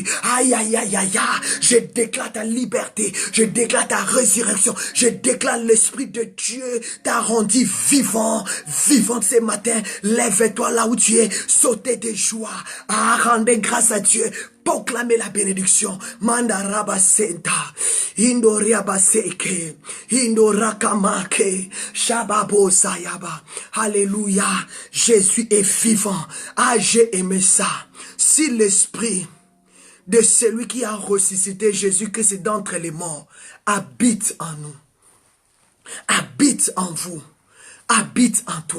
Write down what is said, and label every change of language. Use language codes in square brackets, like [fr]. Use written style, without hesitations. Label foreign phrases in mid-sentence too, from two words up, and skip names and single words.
[fr] Aïe, aïe, aïe, aïe, aïe, je déclare ta liberté, je déclare ta résurrection. Je déclare l'Esprit de Dieu t'a rendu vivant, vivant ce matin. Lève-toi là où tu es, sautez de joie, rendez grâce à Dieu. Proclamez la bénédiction. Mandaraba senta, indoriaba seke, indorakamake, shababo sayaba. Alléluia. Jésus est vivant. Ah, j'ai aimé ça. Si l'Esprit de celui qui a ressuscité Jésus-Christ d'entre les morts habite en nous, habite en vous, habite en toi.